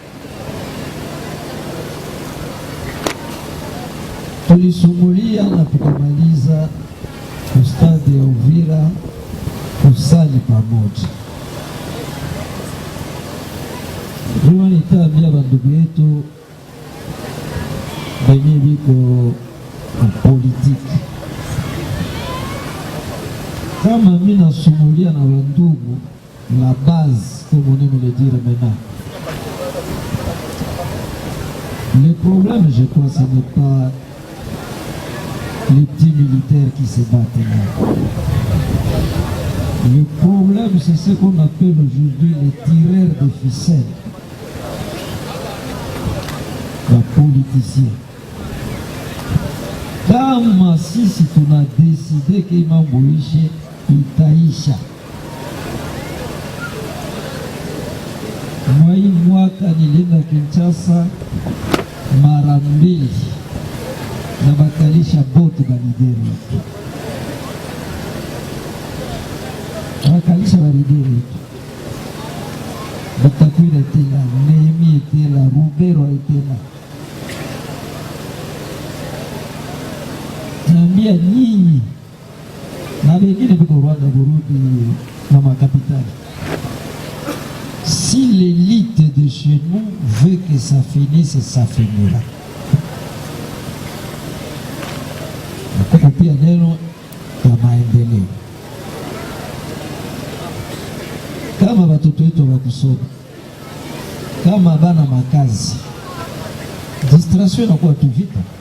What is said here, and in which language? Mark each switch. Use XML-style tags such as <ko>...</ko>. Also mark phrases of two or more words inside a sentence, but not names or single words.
<sw>Tulisumulia na tukamaliza ustadi ya Uvira kusali pamoja. Juma nitaambia bandugu yetu benye biko politiki, kama mimi nasumulia na bandugu</sw> <fr>la base, comme on aime le dire maintenant, le problème, je crois, ce n'est pas les petits militaires qui se battent là. Le problème, c'est ce qu'on appelle aujourd'hui les tireurs de ficelles, les politiciens.</fr> <sw>Kama sisi tuna décidé que mambo ishe, itaisha. Mwai mwaka nilienda Kinshasa mara 2 na bakalisha botu balideri. Bakalisha balideri. Batakwira etela, Nehemi etela, Rubero etela. Naambia nyinyi na wengine biko Rwanda, Burundi na makapitali.</sw> <fr>Si l'élite de chez nous veut que ça finisse, ça finira.</fr> <sw>Nakupa pia neno ya maendeleo. Kama watoto wetu wakusoma, kama bana makazi, distraction inakuwa tu vita.</sw>